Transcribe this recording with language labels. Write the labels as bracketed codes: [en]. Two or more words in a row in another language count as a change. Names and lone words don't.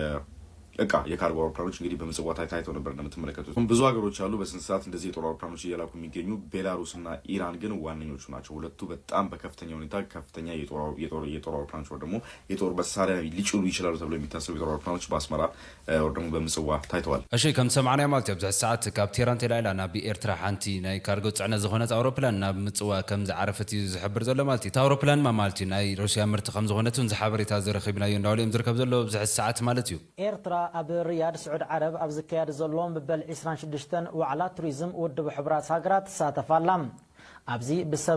[am] እቃ የካርጎ አውሮፕላኖች እንግዲህ በምጽዋ ታይተው ነበር እንደምትመለከቱት። ብዙ ሀገሮች አሉ በስንት ሰዓት እንደዚህ የጦር አውሮፕላኖች እየላኩ የሚገኙ። ቤላሩስ እና ኢራን ግን ዋነኞቹ ናቸው። ሁለቱ በጣም በከፍተኛ ሁኔታ ከፍተኛ የጦር አውሮፕላኖች ወይ ደግሞ የጦር መሳሪያ ሊጭኑ ይችላሉ ተብሎ የሚታሰቡ የጦር አውሮፕላኖች በአስመራ ወይ ደግሞ በምጽዋ ታይተዋል። [ti] እሺ ከም ሰማዕና ማለት በዛ ሰዓት ካብ ቴህራን ተላይላ ናብ ኤርትራ ሓንቲ ናይ ካርጎ ጽዕነት ዝኾነት አውሮፕላን ናብ ምጽዋ ከም ዝዓረፈት ዝሕብር ዘሎ ማለት እቲ አውሮፕላን ማለት ናይ ሩሲያ ምርት ከም ዝኾነትን ዝሓበሬታ ዝረኺብናዮ እንዳውሎም ዝርከብ ዘሎ በዛ ሰዓት ማለት እዩ። ኤርትራ ኣብ ሪያድ ስዑድ ዓረብ ኣብ ዝካየድ ዘሎም ብበል 26 ዋዕላ ቱሪዝም ውድብ ሕብራት ሃገራት ተሳተፋላ። ኣብዚ ብሰብ